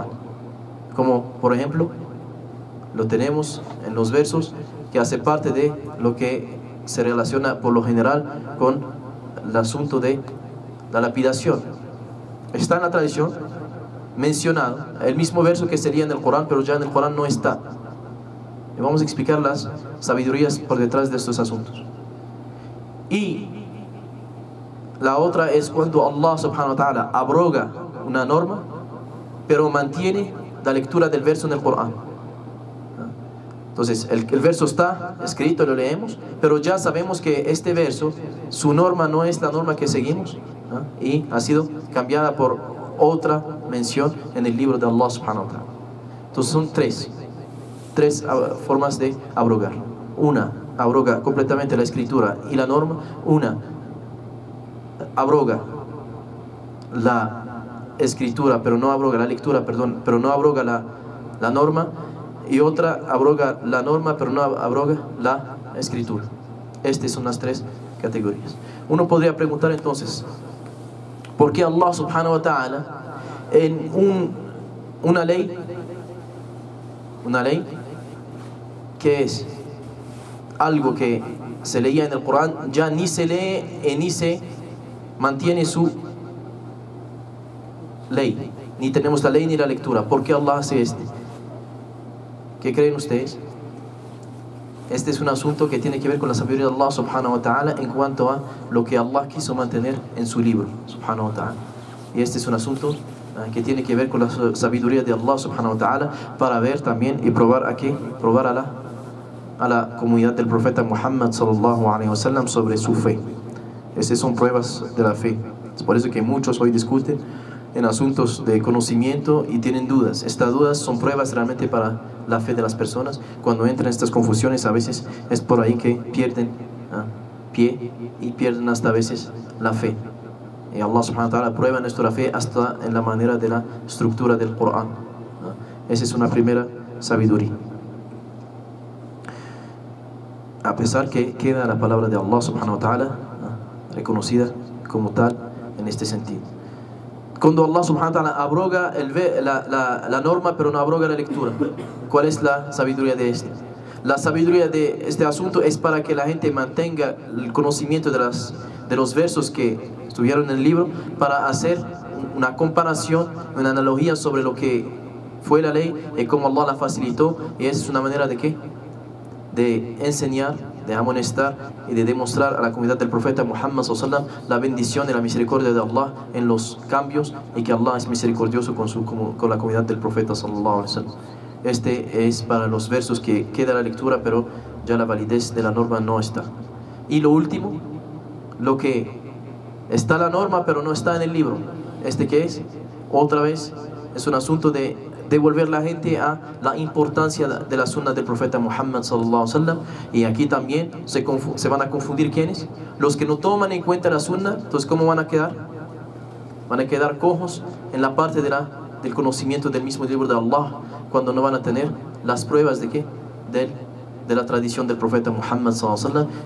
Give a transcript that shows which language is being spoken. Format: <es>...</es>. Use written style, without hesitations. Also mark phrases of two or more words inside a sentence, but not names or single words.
<es>Como por ejemplo lo tenemos en los versos que hace parte de lo que se relaciona por lo general con el asunto de la lapidación. Está en la tradición mencionado el mismo verso que sería en el Corán, pero ya en el Corán no está. Y vamos a explicar las sabidurías por detrás de estos asuntos. Y la otra es cuando Allah</es> <ar>سبحانه وتعالى</ar> <es>abroga una norma, pero mantiene la lectura del verso en el Corán. Entonces el verso está escrito, lo leemos, pero ya sabemos que este verso, su norma no es la norma que seguimos, y ha sido cambiada por otra mención en el libro de Allah</es> <ar>سبحانه وتعالى.</ar> <es>Entonces son tres formas de abrogar. Una abroga completamente la escritura y la norma. Una abroga la escritura, pero no abroga la lectura, perdón, pero no abroga la norma. Y otra abroga la norma, pero no abroga la escritura. Estas son las 3 categorías. Uno podría preguntar entonces, ¿por qué Allah</es> <ar>سبحانه وتعالى</ar> <es>en una ley que es algo que se leía en el Corán, ya ni se lee ni se mantiene su ley, ni tenemos la ley ni la lectura? ¿Por qué Allah hace esto? ¿Qué creen ustedes? Este es un asunto que tiene que ver con la sabiduría de Allah</es> <ar>سبحانه وتعالى</ar> <es>en cuanto a lo que Allah quiso mantener en su libro</es> <ar>سبحانه وتعالى.</ar> <es>Y este es un asunto que tiene que ver con la sabiduría de Allah</es> <ar>سبحانه وتعالى,</ar> <es>para ver también y probar a la comunidad del profeta Muhammad</es> <ar>صلى الله عليه وسلم</ar> <es>sobre su fe. Estas son pruebas de la fe. Es por eso que muchos hoy discuten en asuntos de conocimiento y tienen dudas. Estas dudas son pruebas realmente para la fe de las personas. Cuando entran en estas confusiones, a veces es por ahí que pierden pie y pierden hasta a veces la fe. Y Allah</es> <ar>سبحانه وتعالى</ar> <es>prueba nuestra fe hasta en la manera de la estructura del Corán. Esa es una primera sabiduría. A pesar que queda la palabra de Allah</es> <ar>سبحانه وتعالى</ar> <es>reconocida como tal en este sentido. Cuando Allah</es> <ar>سبحانه وتعالى</ar> <es>abroga la norma, pero no abroga la lectura, ¿cuál es la sabiduría de esto? La sabiduría de este asunto es para que la gente mantenga el conocimiento de los versos que estuvieron en el libro, para hacer una comparación, una analogía sobre lo que fue la ley y cómo Allah la facilitó. Y esa es una manera de ¿qué? De enseñar, de amonestar y de demostrar a la comunidad del profeta Muhammad</es> <ar>صلى الله عليه وسلم</ar> <es>la bendición y la misericordia de Allah en los cambios, y que Allah es misericordioso con la comunidad del profeta</es> <ar>صلى الله عليه وسلم.</ar> <es>Este es para los versos que queda la lectura, pero ya la validez de la norma no está. Y lo último, lo que está la norma pero no está en el libro, ¿qué es? Otra vez es un asunto de devolver a la gente a la importancia de la sunna del profeta Muhammad</es> <ar>صلى الله عليه وسلم.</ar> <es>Y aquí también se van a confundir ¿quiénes? Los que no toman en cuenta la sunna. Entonces, ¿cómo van a quedar? Van a quedar cojos en la parte del conocimiento del mismo libro de Allah, cuando no van a tener las pruebas de ¿qué? De la tradición del profeta Muhammad</es> <ar>صلى الله عليه وسلم.</ar>